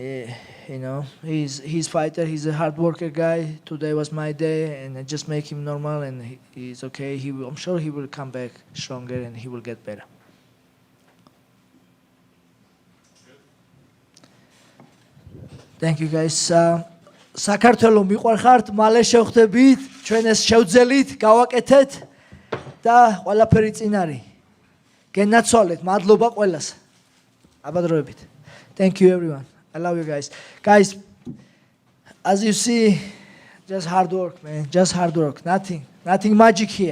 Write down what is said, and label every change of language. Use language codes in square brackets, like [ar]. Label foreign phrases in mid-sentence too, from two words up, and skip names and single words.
[en] He's fighter. He's a hard worker guy. Today was my day, and I just make him normal, and he's okay. I'm sure he will come back stronger, and he will get better. Thank you, guys. [ka] საქართველო მიყვარხართ, მალე შევხვდებით, ჩვენ ეს შევძელით, გავაკეთეთ და ყველაფერი წინ არის. გენაცვალეთ, მადლობა ყველას. აბადროებით. [en] Thank you everyone. I love you guys. Guys, as you see, just hard work, man. Just hard work. Nothing magic here.